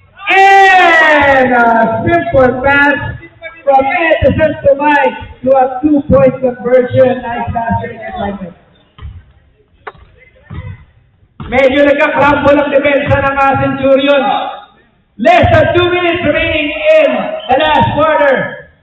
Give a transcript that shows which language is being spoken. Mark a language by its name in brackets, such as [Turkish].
[English] And a simple pass from Edison to Mike to a 2-point conversion. Nice basket and Mike. [Filipino] Medyo nagka-crumble ang depensa ng Centurion. [English] Less than 2 minutes remaining in the last quarter.